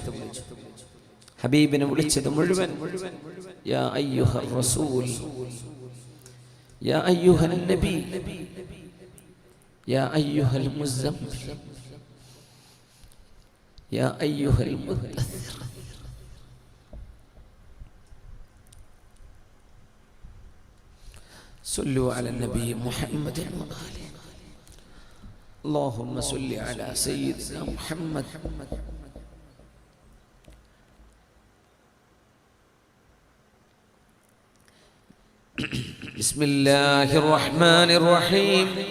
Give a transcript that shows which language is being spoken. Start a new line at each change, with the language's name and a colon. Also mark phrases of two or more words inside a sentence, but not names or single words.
Malayalam: ഹബീബിനെ വിളിച്ചത് മുഴുവൻ
Arabic: يا أيها الرسول، يا أيها النبي، يا أيها المزمل، يا أيها المدثر. صلوا على النبي محمد وآله. اللهم صل على سيدنا محمد. بسم الله الرحمن الرحيم.